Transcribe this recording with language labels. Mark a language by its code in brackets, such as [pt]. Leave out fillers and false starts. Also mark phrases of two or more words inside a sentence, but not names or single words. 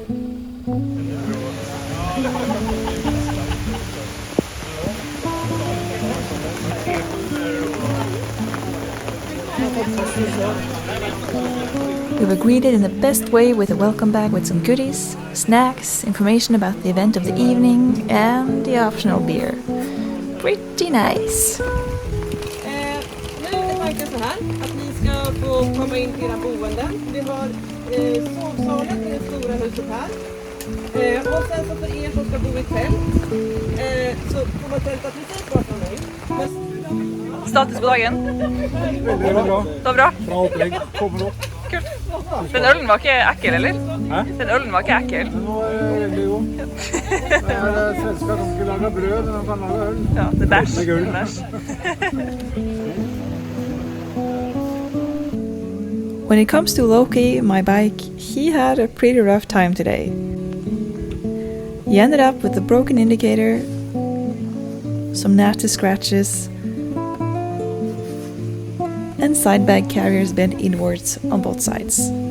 [en] We were greeted in the best way with a welcome bag with some goodies, snacks, information about the event of the evening, and the optional beer. Pretty nice. [sv] Nu är tanken så här att ni ska få komma in till era boenden. Vi har sovsalen i det stora huset här. Och sen så för er som ska bo i tält så får man tälta precis bakom mig. Status på dagen? [no] Veldig bra. Det var bra? Bra opplegg. Kommer opp. Kult. Den ølen var ikke ekkel, eller? Hæ? Den ølen var ikke ekkel. Den var veldig god. Det er svensker som ikke lager brød, men de kan lage øl. Ja, det er bæsj. Med gull. Det er bæsj. [en] When it comes to Loki, my bike, he had a pretty rough time today. He ended up with a broken indicator, some nasty scratches, and side bag carriers bent inwards on both sides.